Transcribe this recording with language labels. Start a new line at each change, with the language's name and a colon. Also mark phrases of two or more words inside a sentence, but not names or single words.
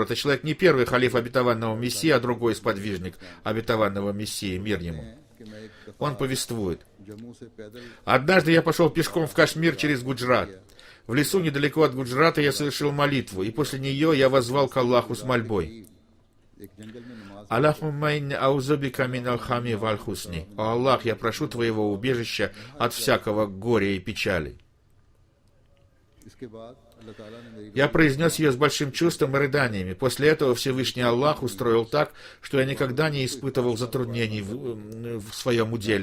Russian: Это человек не первый халиф обетованного Мессии, а другой сподвижник обетованного Мессии, мир ему. Он повествует: однажды я пошел пешком в Кашмир через Гуджрат. В лесу недалеко от Гуджрата я совершил молитву, и после нее я воззвал к Аллаху с мольбой:
Arabic: اللهم إني أعوذ بك من الهم والحزن.
Russian: О Аллах, я прошу твоего убежища от всякого горя и печали. Я произнес ее с большим чувством и рыданиями. После этого Всевышний Аллах устроил так, что я никогда не испытывал затруднений в своем уделе.